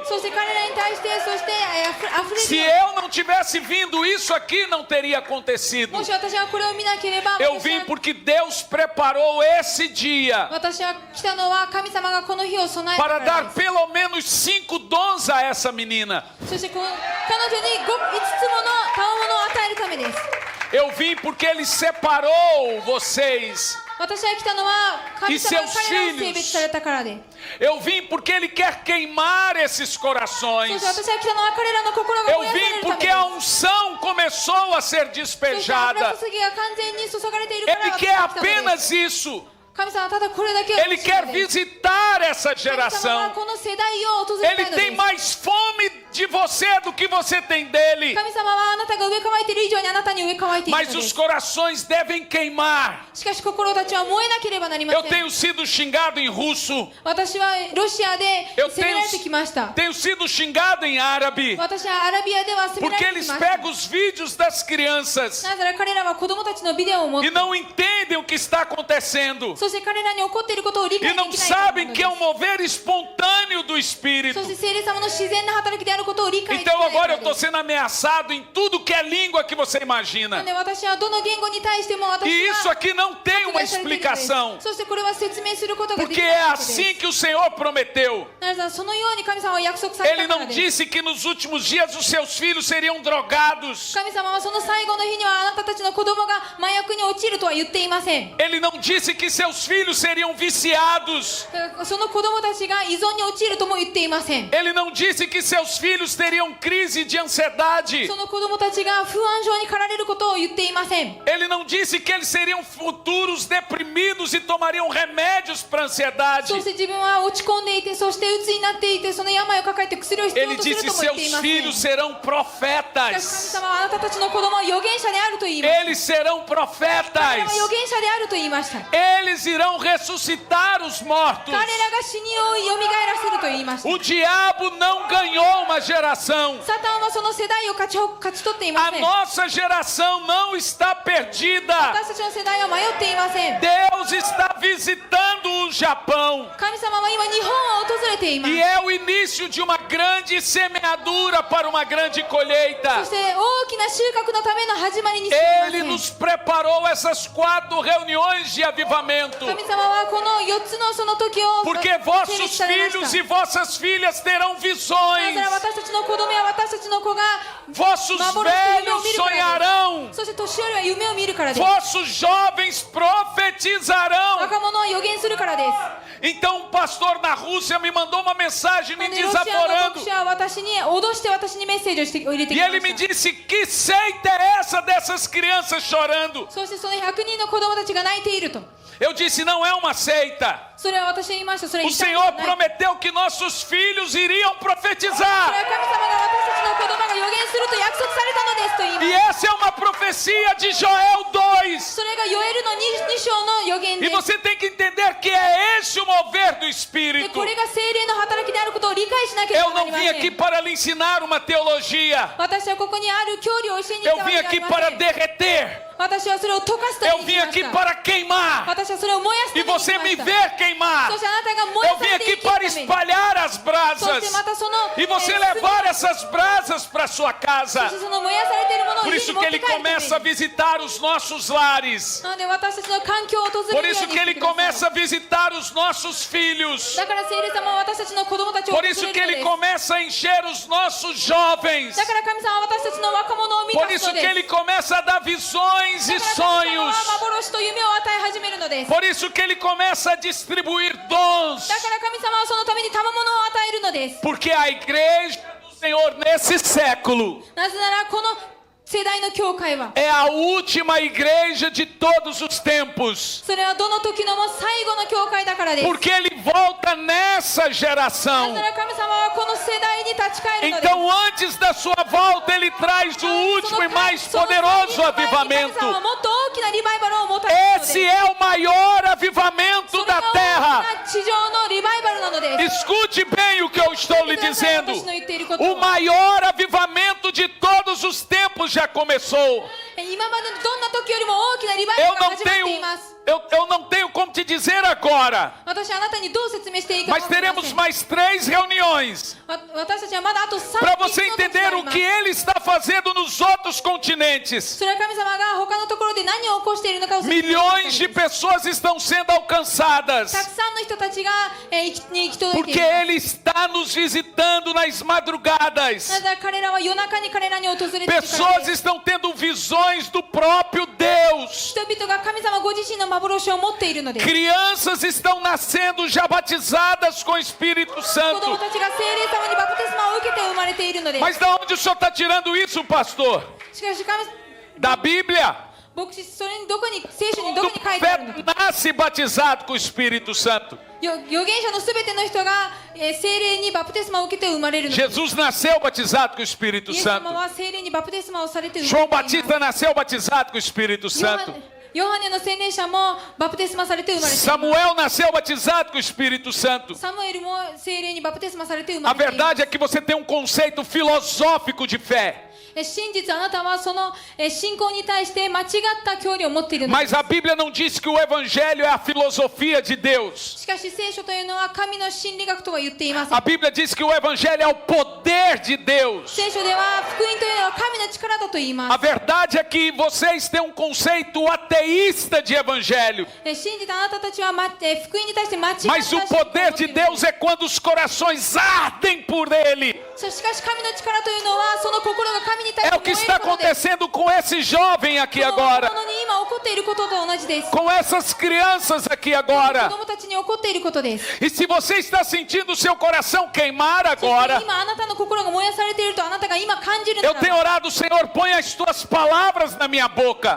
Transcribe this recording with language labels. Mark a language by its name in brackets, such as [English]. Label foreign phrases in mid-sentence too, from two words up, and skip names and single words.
[Japanese] そして彼らに対してそしてあふれ [Portuguese] Se [Japanese] る。 [Portuguese] eu não tivesse vindo, isso aqui não teria acontecido. [Japanese] もし私はこれを見なければ [Portuguese] Eu vim porque Deus preparou esse dia [Japanese] 私は来たのは神様がこの日を備えたか [Portuguese] para [Japanese] ら [Portuguese] dar [Japanese] で [Portuguese] pelo menos 5 dons a essa menina. [Japanese] す。そして彼女に5つもの賜物を与えるためです。 [Portuguese] Eu vim porque Ele separou vocês. [Japanese] 私は来たのは神様が彼らを性別されたからで。 [Portuguese] Eu vim porque Ele quer queimar esses [Japanese] そ [Portuguese] corações. [Japanese] して私は来たのは彼らの心が [Portuguese] Eu [Japanese] 燃やされ [Portuguese] vim [Japanese] るため [Portuguese] porque [Japanese] です。 [Portuguese] a unção começou a ser [Japanese] そして油 [Portuguese] despejada. [Japanese] 注ぎが完全に注がれているから [Portuguese] Ele [Japanese] 私 [Portuguese] quer [Japanese] は来たのです。 [Portuguese] apenas isso. [Japanese] 神様はただこれだけを [Portuguese] Ele [Japanese] 欲しい [Portuguese] quer [Japanese] のです。 [Portuguese] visitar essa [Japanese] 神様は [Portuguese] geração. [Japanese] この世代を訪れたい [Portuguese] Ele [Japanese] ので [Portuguese] tem [Japanese] す。 [Portuguese] mais fome de você do que você tem dele. [Japanese] 神様はあなたが植え替えている以上にあなたに植え替えているの [Portuguese] Mas [Japanese] で [Portuguese] os [Japanese] す。 [Portuguese] corações devem queimar. [Japanese] しかし心たちは燃えなければなりま [Portuguese] Eu [Japanese] せん。 [Portuguese] tenho sido xingado em russo. [Japanese] 私はロシアで [Portuguese] Eu [Japanese] 責められてきました。 [Portuguese] tenho sido xingado em árabe. [Japanese] 私はアラビアでは責めら [Portuguese] Porque [Japanese] れて [Portuguese] eles [Japanese] きました。 [Portuguese] pegam os vídeos das crianças [Japanese] なぜなら彼らは子供たちのビデオを持っ [Portuguese] e [Japanese] て、 [Portuguese] não entendem o que está acontecendo. [Japanese] そして彼らに起こっていることを理 [Portuguese] E [Japanese] 解で [Portuguese] não [Japanese] きないからな [Portuguese] sabem [Japanese] の [Portuguese] que [Japanese] で [Portuguese] é um mover espontâneo do [Japanese] す。 [Portuguese] Espírito. [Japanese] そして聖霊様の自然な働きであることを理解できない [Portuguese] Então [Japanese] か [Portuguese] agora [Japanese] ら [Portuguese] eu [Japanese] で [Portuguese] estou [Japanese] す。 [Portuguese] sendo ameaçado em tudo que é língua que você [Japanese] な [Portuguese] imagina. [Japanese] ので私はどの言語に対しても [Portuguese] E [Japanese] 私 [Portuguese] isso [Japanese] は [Portuguese] aqui não tem uma [Japanese] 迫害されているのです。 [Portuguese] explicação. [Japanese] そしてこれは説明することができ [Portuguese] Porque [Japanese] ない [Portuguese] é [Japanese] わけです。 [Portuguese] assim que o Senhor prometeu. [Japanese] なぜならそのように神様は約束され [Portuguese] Ele [Japanese] たから [Portuguese] não [Japanese] です。 [Portuguese] disse que nos últimos dias os seus filhos seriam drogados. [Japanese] 神様はその最後の日にはあなたたちの子供が麻薬に陥るとは言っていません。 [Portuguese] Ele não disse que seus filhos seriam viciados. [Japanese] その子供たちが依存に陥るとも言っていません。 [Portuguese] Ele não disse que seus filhos teriam crise de ansiedade. [Japanese] その子供たちが不安症に駆られることを言っていません。 [Portuguese] Ele não disse que eles seriam futuros deprimidos e tomariam remédios para ansiedade. [Japanese] そして自分は落ち込んでいて、そして鬱になっていて、その病を抱えて薬を必要 [Portuguese] Ele [Japanese] とする [Portuguese] disse [Japanese] とも言ってい [Portuguese] seus [Japanese] ません。 [Portuguese] filhos serão [Japanese] しかし神 [Portuguese] profetas. [Japanese] 様はあなたたちの子供は預言者であると言いました。 [Portuguese] Eles serão [Japanese] 彼らは [Portuguese] profetas. [Japanese] 預言者であると言いました。 [Portuguese] Eles irão ressuscitar os mortos. [Japanese] 彼らが死にを蘇らせると言いました。 [Portuguese] O diabo não ganhou uma geração. [Japanese] サタンはその世代を勝ち取っていま [Portuguese] A [Japanese] せん。 [Portuguese] nossa geração não está perdida. [Japanese] 私たちの世代は迷っていません。 [Portuguese] Deus está visitando o Japão. [Japanese] 神様は今日本を訪れています。 [Portuguese] E é o início de uma grande semeadura para uma grande colheita. [Japanese] そして大きな収穫のための始まりにしていま [Portuguese] Ele [Japanese] せん。 [Portuguese] nos preparou essas 4 reuniões de avivamento. [Japanese] 神様はこの4つのその時を [Portuguese] Porque [Japanese] 成立 [Portuguese] vossos [Japanese] されました [Portuguese] filhos e vossas filhas terão [Japanese] な [Portuguese] visões. [Japanese] ぜなら私たちの子供や私たちの子が [Portuguese] Vossos [Japanese] 幻と夢を [Portuguese] velhos [Japanese] 見るからで [Portuguese] sonharão. [Japanese] す。そして年寄りは夢を見るからです。 [Portuguese] Vossos jovens profetizarão. [Japanese] 若者は予言するからです。 [Portuguese] Então um pastor na Rússia me mandou uma mensagem me [Japanese] でロシアの [Portuguese] desaforando. [Japanese] 牧者は私に脅して私にメッセージをして入れて [Portuguese] E [Japanese] きま [Portuguese] ele me [Japanese] した。 [Portuguese] disse: que seita é essa dessas crianças chorando? [Japanese] そしてその100人の子供たちが泣いていると。 [Portuguese] Eu disse: não é uma seita. [Japanese] それは私は言いました。それ [Portuguese] O [Japanese] 一体 [Portuguese] Senhor [Japanese] ない。 [Portuguese] prometeu que nossos filhos iriam [Japanese] それは [Portuguese] profetizar. [Japanese] 神様が私たちの子供が予言すると約束されたのですと言います。 [Portuguese] E essa é uma profecia de Joel 2. [Japanese] それがヨエルの 2章の予言 [Portuguese] E [Japanese] です。 [Portuguese] você tem que entender que é esse o mover do [Japanese] で [Portuguese] Espírito. [Japanese] これが精霊の働きであることを理解しなけれ [Portuguese] Eu [Japanese] ばなり [Portuguese] não [Japanese] ま [Portuguese] vim [Japanese] せ [Portuguese] aqui [Japanese] ん。 [Portuguese] para lhe ensinar uma teologia. [Japanese] 私はここにある教理を教えに来 [Portuguese] Eu [Japanese] たわ [Portuguese] vim [Japanese] けではあ [Portuguese] aqui [Japanese] りませ [Portuguese] para [Japanese] ん。 [Portuguese] derreter [Japanese] 私はそれを溶かすた [Portuguese] Eu [Japanese] めに [Portuguese] vim [Japanese] 来ま [Portuguese] aqui [Japanese] した。 [Portuguese] para queimar. [Japanese] 私はそれを燃やすた [Portuguese] E [Japanese] めに来 [Portuguese] você [Japanese] ま [Portuguese] me [Japanese] した。 [Portuguese] ver queimar. [Japanese] そしてあなたが燃や [Portuguese] Eu [Japanese] さ [Portuguese] vim [Japanese] れて [Portuguese] aqui [Japanese] 生きるた [Portuguese] para [Japanese] めに。 [Portuguese] espalhar as [Japanese] そして [Portuguese] brasas. [Japanese] またその [Portuguese] E você [Japanese] 炭 [Portuguese] levar essas brasas para sua [Japanese] そ [Portuguese] casa. [Japanese] してその燃やされているものを [Portuguese] Por [Japanese] 家 [Portuguese] isso [Japanese] に持 [Portuguese] que [Japanese] って [Portuguese] ele [Japanese] 帰るため [Portuguese] começa a [Japanese] に。 [Portuguese] visitar os nossos lares. [Japanese] なので私たちの環境を訪 [Portuguese] Por [Japanese] れるよ [Portuguese] isso [Japanese] うに [Portuguese] que [Japanese] して [Portuguese] ele [Japanese] ください。 [Portuguese] começa a visitar os nossos filhos. [Japanese] だから聖霊様は私たちの子供たちを訪 [Portuguese] Por [Japanese] れ [Portuguese] isso [Japanese] る [Portuguese] que [Japanese] ので [Portuguese] ele [Japanese] す。 [Portuguese] começa a encher os nossos jovens. [Japanese] だから神様は私たちの若者を満 [Portuguese] Por [Japanese] たす [Portuguese] isso [Japanese] の [Portuguese] que [Japanese] です。 [Portuguese] ele começa a dar visões [Japanese] だ [Portuguese] e [Japanese] から神様 [Portuguese] sonhos. [Japanese] は幻と夢を与え始めるのです。 [Portuguese] Por isso que ele começa a distribuir dons. [Japanese] だから神様はそのために賜物を与えるのです。 [Portuguese] Porque a igreja do Senhor nesse século [Japanese] なぜならこの世代の教会は [Portuguese] é a última igreja de todos os tempos. [Japanese] それはどの時のも最後の教会だからです。 [Portuguese] Porque ele volta nessa [Japanese] なぜ [Portuguese] geração. [Japanese] なら神様はこの世代に立ち返るのです。 [Portuguese] Então, antes da sua volta, ele traz o último e mais poderoso avivamento. [Japanese] 神様はもっと大きなリバイバルをもたらすのです。 [Portuguese] Esse é o maior avivamento [Japanese] それが [Portuguese] da [Japanese] 大き [Portuguese] terra. [Japanese] な地上のリバイバルなのです。 [Portuguese] Escute bem o que eu estou lhe dizendo. [Japanese] 私の言っていること [Portuguese] O maior avivamento de todos os tempos já começou. [Japanese] 今までのどんな時よりも大きなリバイ [Portuguese] Eu [Japanese] バルが [Portuguese] não [Japanese] 始まってい [Portuguese] tenho, [Japanese] ます。 [Portuguese] eu não tenho como te dizer agora. [Japanese] 私はあなたにどう説明していいか [Portuguese] Mas [Japanese] 分かりま [Portuguese] teremos [Japanese] せん。 [Portuguese] mais 3 reuniões [Japanese] 私たちはまだあと3 [Portuguese] para [Japanese] 日 [Portuguese] você [Japanese] の時が [Portuguese] entender [Japanese] あり [Portuguese] o [Japanese] ます [Portuguese] que ele está fazendo nos outros continentes. [Japanese] それは神様が他のところで何を起こしているのかを説明している [Portuguese] Milhões de [Japanese] た [Portuguese] pessoas estão sendo alcançadas. [Japanese] くさんの人たちが生き届いてい [Portuguese] Porque [Japanese] る。 [Portuguese] ele está nos visitando nas madrugadas. [Japanese] なぜなら彼らは夜中に彼らに訪れているから [Portuguese] Pessoas [Japanese] です。 [Portuguese] estão tendo visões do próprio Deus. [Japanese] 人々が神様ご自身の幻を持っているのです。 [Portuguese] Crianças estão nascendo já batizadas com o Espírito [Japanese] 子 [Portuguese] Santo. [Japanese] 供たちが聖霊様にバプテスマを受けて生まれているのです。 [Portuguese] Mas da onde o senhor está tirando isso, pastor? [Japanese] しかし神 [Portuguese] Da Bíblia? [Japanese] 牧師それにどこに聖書にど [Portuguese] Do [Japanese] こに書いてあるのか。 [Portuguese] nasce batizado com o Espírito Santo. [Japanese] 預言者のすべての人が聖霊にバプテスマを受けて生まれるのです [Portuguese] Jesus nasceu batizado com o Espírito [Japanese] イエス様 [Portuguese] Santo. [Japanese] は聖霊にバプテスマをされて生ま [Portuguese] João [Japanese] れています。 [Portuguese] Batista nasceu batizado com o Espírito [Japanese] ヨハ [Portuguese] Santo. [Japanese] ヨハネの洗礼者もバプテスマされて生まれています。 [Portuguese] Samuel nasceu batizado com o Espírito Santo. [Japanese] サムエルも聖霊にバプテスマされて生 [Portuguese] A [Japanese] まれています。 [Portuguese] verdade é que você tem um conceito filosófico de fé. [Japanese] 真実あなたはその信仰に対して間違った教理を持っているのです。 [Portuguese] Mas a Bíblia não diz que o Evangelho é a filosofia de Deus. [Japanese] しかし聖書というのは神の真理学とは言っていません。 [Portuguese] A Bíblia diz que o Evangelho é o poder de Deus. [Japanese] 聖書では福音というのは神の力だと言い [Portuguese] A [Japanese] ます。 [Portuguese] verdade é que vocês têm um conceito ateísta de Evangelho. [Japanese] 信じたあなたたちは福音に対して間違った信仰を [Portuguese] Mas o [Japanese] 持っている [Portuguese] poder de Deus é quando os corações ardem por Ele. [Japanese] しかし神の力というのはその心が神に対し [Portuguese] É [Japanese] て [Portuguese] o que [Japanese] 燃え [Portuguese] está [Japanese] ることです [Portuguese] acontecendo com esse jovem aqui [Japanese] この [Portuguese] agora. [Japanese] 若者に今起こっていることと同じです。 [Portuguese] Com essas crianças aqui [Japanese] 子 [Portuguese] agora. [Japanese] 供たちに起こっていることです。 [Portuguese] E se você está sentindo o seu coração queimar [Japanese] そして [Portuguese] agora, [Japanese] 今あなたの心が燃やされているとあなたが今感じる [Portuguese] eu [Japanese] な [Portuguese] tenho [Japanese] ら、 [Portuguese] orado, Senhor, põe as tuas palavras na minha boca